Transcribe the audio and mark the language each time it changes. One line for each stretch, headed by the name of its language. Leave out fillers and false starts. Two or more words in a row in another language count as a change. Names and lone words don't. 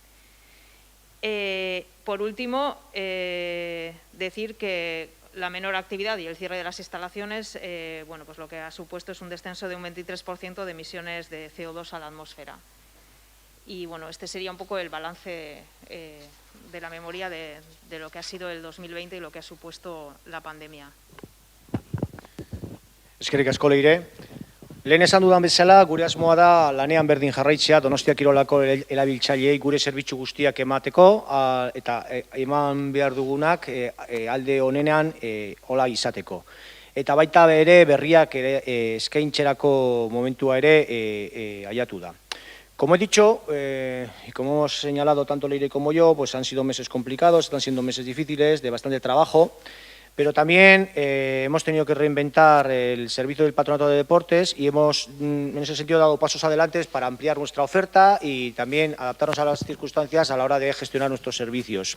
Spanish: Por último, decir que la menor actividad y el cierre de las instalaciones, bueno, pues lo que ha supuesto es un descenso de un 23% de emisiones de CO2 a la atmósfera. Y bueno, este sería un poco el balance de la memoria de lo que ha sido el 2020 y lo que ha supuesto la pandemia.
Basque: Eskerrik asko Leire. Lehen esan dudan bezala, gure asmoa da lanean berdin jarraitzea Donostia Kirolako erabiltzaileei gure zerbitzu guztiak emateko eta eman behar dugunak alde honenean hola izateko. Eta baita ere berriak eskaintzerako momentua ere aiatu da.
Spanish: Como he dicho, y como hemos señalado tanto Leire como yo, pues han sido meses complicados, están siendo meses difíciles, de bastante trabajo, pero también hemos tenido que reinventar el servicio del Patronato de Deportes y hemos, en ese sentido, dado pasos adelante para ampliar nuestra oferta y también adaptarnos a las circunstancias a la hora de gestionar nuestros servicios.